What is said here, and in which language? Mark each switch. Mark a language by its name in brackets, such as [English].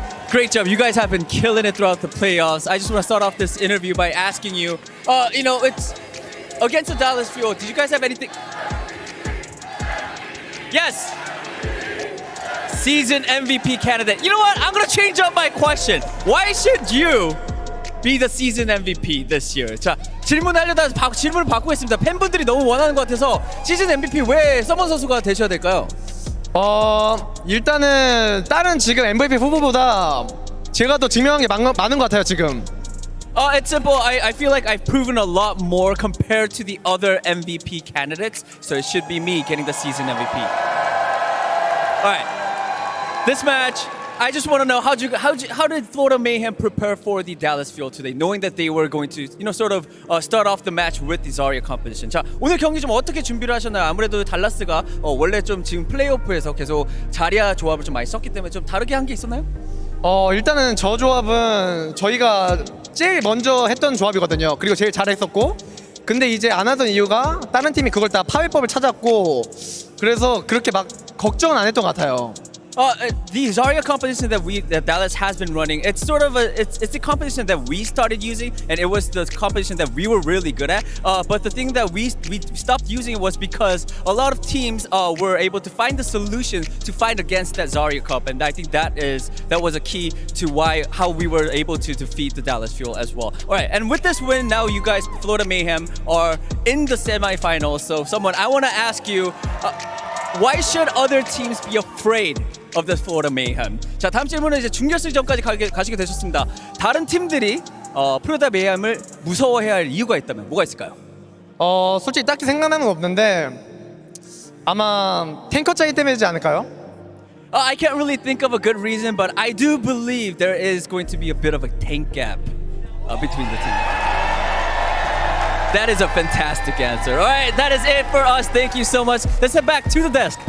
[English] Great job. You guys have been killing it throughout the playoffs. I just want to start off this interview by asking you, it's against the Dallas Fuel. Did you guys have anything? Yes. Season MVP candidate. You know what? I'm going to change up my question. Why should you be the season MVP this year? [Korean] 자, 질문하려다 질문을 바꾸겠습니다. 팬분들이 너무 원하는 것 같아서 시즌 MVP 왜 서먼 선수가 되셔야 될까요? 일단은 다른 지금 MVP 후보보다 제가 더 증명한 게 많은 것 같아요 지금. [English] It's simple. I feel like I've proven a lot more compared to the other MVP candidates, so it should be me getting the season MVP. All right. This match, I just want to know how did Florida Mayhem prepare for the Dallas Fuel today, knowing that they were going to, start off the match with the Zarya competition. [Korean] 자, 오늘 경기 좀 어떻게 준비를 하셨나요? 아무래도 달라스가 원래 좀 지금 플레이오프에서 계속 자리아 조합을 좀 많이 썼기 때문에 좀 다르게 한 게 있었나요? 일단은 저 조합은 저희가 제일 먼저 했던 조합이거든요. 그리고 제일 잘했었고, 근데 이제 안 하던 이유가 다른 팀이 그걸 다 파괴법을 찾았고, 그래서 그렇게 막 걱정은 안 했던 것 같아요. [English] The Zarya competition that Dallas has been running, it's sort of it's the competition that we started using, and it was the competition that we were really good at. But the thing that we stopped using it was because a lot of teams were able to find the solution to fight against that Zarya Cup, and I think that was a key to how we were able to defeat the Dallas Fuel as well. All right, and with this win, now you guys, Florida Mayhem, are in the semifinals. So, I want to ask you, why should other teams be afraid of the Florida Mayhem? [Korean] 자, 다음 질문은 이제 준결승전까지 가시게 되셨습니다. 다른 팀들이 플로리다 메이햄을 무서워해야 할 이유가 있다면 뭐가 있을까요? 솔직히 딱히 생각나는 건 없는데 아마 탱커 차이 때문이지 않을까요? [English] I can't really think of a good reason, but I do believe there is going to be a bit of a tank gap between the teams. That is a fantastic answer. All right, that is it for us. Thank you so much. Let's head back to the desk.